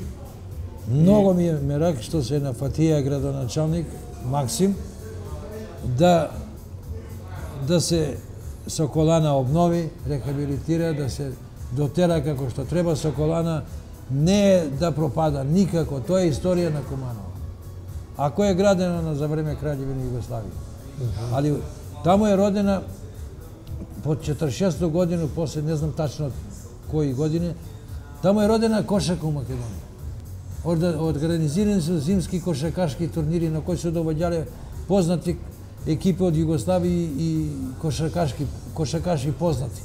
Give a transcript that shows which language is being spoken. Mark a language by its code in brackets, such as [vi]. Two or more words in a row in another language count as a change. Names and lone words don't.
[mk] Многу ми е мерак што се на Фатија градоначалник Максим да се Соколана обнови, рехабилитира, да се дотера како што треба. Соколана не е да пропада никако, тоа е историја на Куманово. Ако е градено за време Краљевина Југославија. [sr] Ali tamo je rodena pod 46. godinu, posle ne znam tačno koji godine, tamo je rodena košarka u Makedoniji. Organizirani su zimski košarkaški turniri na koji su dovođali poznati ekipe od Jugoslavije i košarkaši poznati.